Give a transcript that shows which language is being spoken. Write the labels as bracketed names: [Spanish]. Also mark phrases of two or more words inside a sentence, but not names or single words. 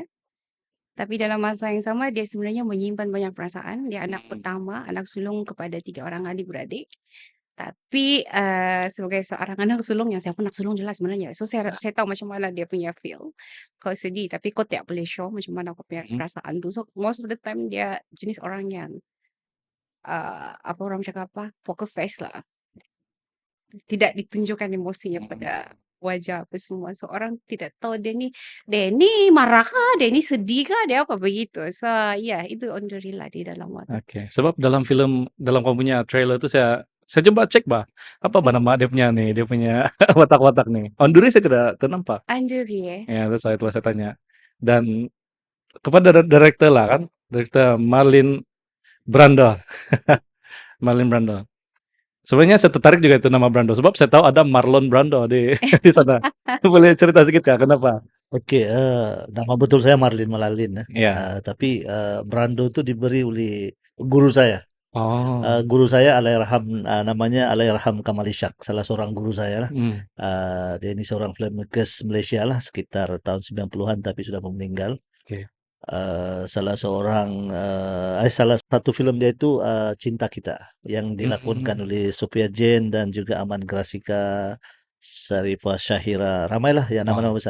[Malay] Tapi dalam masa yang sama dia sebenarnya menyimpan banyak perasaan. Dia anak pertama, anak sulung kepada 3 orang adik-beradik. Tapi sebagai seorang anak sulung yang saya pun anak sulung jelas sebenarnya. So saya tahu macam mana dia punya feel. Kau sedih tapi kau tak boleh show macam mana kau punya perasaan tu. So [English] most of the time [Malay] dia jenis orang yang orang cakap [English] poker face [Malay] lah. Tidak ditunjukkan emosinya pada wajah apa semua. So orang tidak tahu dia ni marah kah, dia ni sedih kah, dia apa begitu. So itu Onduri lah di dalam watak. Oke. Sebab dalam kamu punya trailer itu saya coba cek apa nama dia punya watak-watak nih. Onduri saya tidak ternampak. Onduri Ya, itu saya tanya. Dan kepada director lah kan, director Marlin Brando. Marlin Brando. Sebenarnya saya tertarik juga itu nama Brando sebab saya tahu ada Marlon Brando di sana. Boleh cerita sedikit kah kenapa Oke, nama betul saya Marlin Malalin ya. Iya. Tapi Brando itu diberi oleh guru saya. Oh. Guru saya Allahyarham, namanya Allahyarham Kamal Ishak, salah seorang guru saya lah. Hmm. Dia ini seorang filmmakers Malaysia lah, sekitar tahun 90-an tapi sudah meninggal. Oke. Salah satu film dia itu Cinta Kita yang dilakonkan oleh Sophia Jane dan juga Aman Grasika, Sarifah Syahira, ramailah ya nama-nama besar.